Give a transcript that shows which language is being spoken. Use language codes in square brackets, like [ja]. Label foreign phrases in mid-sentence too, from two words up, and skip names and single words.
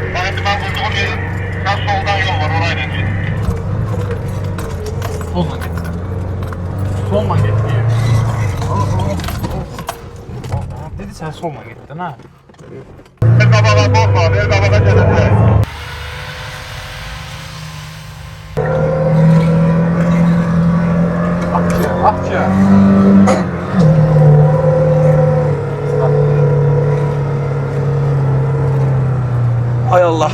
[az] Mən vurduğum yerin, sən soldan yol var, [tr] orayla git. Sonla git. Sonla git diye. Dedi sen sonla gittin ha. [az] Ver qabağa qorxma, ver qabağa gedərsən. Akça. Ay Allah.